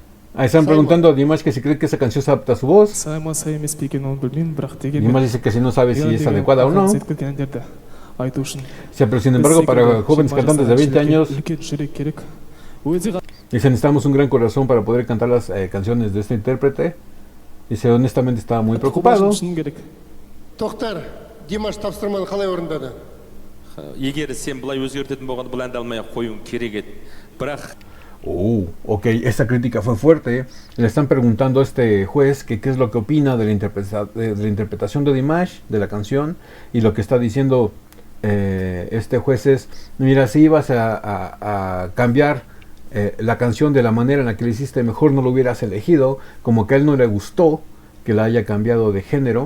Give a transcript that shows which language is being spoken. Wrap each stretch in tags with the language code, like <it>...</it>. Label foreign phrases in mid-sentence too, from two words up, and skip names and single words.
<es>Ahí están preguntando a Dimash que si cree que esa canción se adapta a su voz.</es> <kk>сай ма сай емес пе екен оны білмеймін, бірақ дегенмен</kk> <es>Dimash dice que si no sabe si es</es> <kk>деген</kk> <es>adecuada o no.</es> <kk>ақыл кеткен әндерді айту үшін</kk> <es>Sí, pero sin embargo, para jóvenes cantantes de 20 años,</es> <kk>үлкен жүрек керек. Өте</kk> <es>dice, necesitamos un gran corazón para poder cantar las canciones de este intérprete. Dice, honestamente estaba muy preocupado.</es> <kk>шыны керек. Тоқтар, Димаш тапсырманы қалай орындады? егер сен былай өзгертетін болғанда бұл әнді алмай ақ қоюың керек еді. Бірақ</kk> <es>Ok, esa crítica fue fuerte. Le están preguntando a este juez que qué es lo que opina de la interpretación de Dimash, de la canción, y lo que está diciendo este juez es, mira, si ibas a cambiar la canción de la manera en la que la hiciste, mejor no lo hubieras elegido, como que a él no le gustó que la haya cambiado de género.</es>